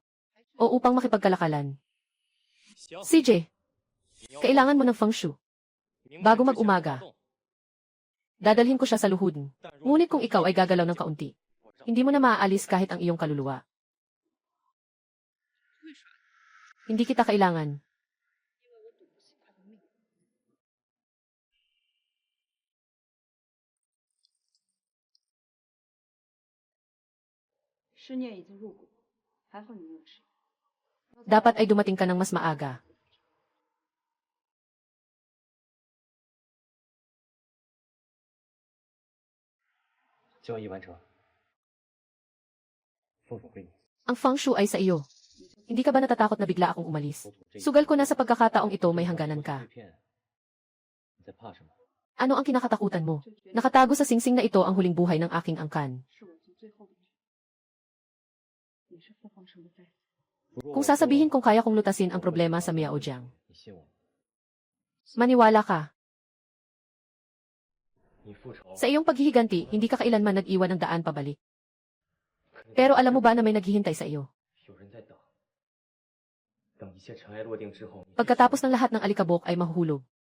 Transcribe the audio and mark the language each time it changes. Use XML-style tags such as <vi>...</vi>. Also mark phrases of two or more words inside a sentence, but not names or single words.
<tl>O upang makipagkalakalan? CJ, kailangan mo ng</tl> <zh>feng shui.</zh> <tl>Bago mag-umaga, dadalhin ko siya sa luhod. Ngunit kung ikaw ay gagalaw ng kaunti, hindi mo na maaalis kahit ang iyong kaluluwa. Hindi kita kailangan.</tl> <zh>尸念已经入骨，还好你没有事。</zh> <tl>Dapat ay dumating ka ng mas maaga. Ang</tl> <zh>feng shui</zh> <tl>ay sa iyo. Hindi ka ba natatakot na bigla akong umalis? Sugal ko na sa pagkakataong ito may hangganan ka. Ano ang kinakatakutan mo? Nakatago sa singsing na ito ang huling buhay ng aking angkan.</tl> <zh>是我族最后的人，也是凤凰城的再子。</zh> <tl>Kung sasabihin kong kaya kong lutasin ang problema sa Miaojiang, maniwala ka. Sa iyong paghihiganti, hindi ka kailanman nag-iwan ng daan pabalik. Pero alam mo ba na may naghihintay sa iyo? Pagkatapos ng lahat ng alikabok ay mahuhulog.</tl>